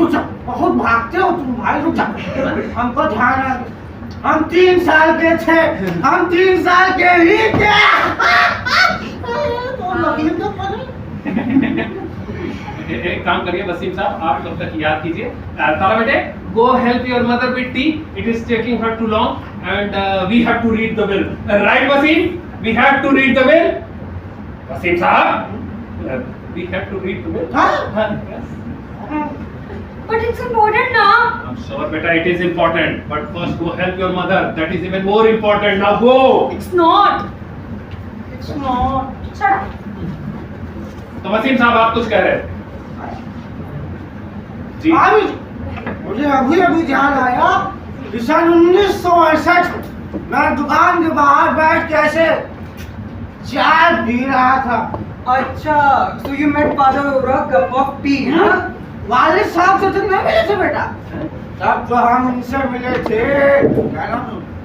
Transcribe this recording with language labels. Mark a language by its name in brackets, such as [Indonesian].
[Hindi] रुक जा, बहुत भागते हो तुम भाई, रुक जा। हमको ध्यान है, हम 3 साल के थे, हम 3 साल के ही थे। तो वकील तो बने। एक काम करिए वसीम साहब, आप तब तक याद कीजिए। [English] तारा बेटे, go help your mother with tea. It is taking her too long, and we have to read the bill. Right, Wasim? We have to read the bill. Wasim साहब, we have to read the bill. [Hindi] हाँ? [English] Yes. But it's important now. I'm sure, beta, it is important. But first, go help your mother. That is even more important. Now go. It's not. It's not. Shut up. [Hindi] तो वसीम साहब, आप कुछ कह रहे हैं? जी। अभी मुझे अभी ध्यान आया कि सन 1968 मैं दुकान के बाहर बैठ के ऐसे चाय पी रहा था। [English] अच्छा, so you met father over a cup of tea, हाँ? [Hindi] वालिद साहब से तो नहीं मिले थे बेटा, तब तो हम उनसे मिले थे, क्या नाम है?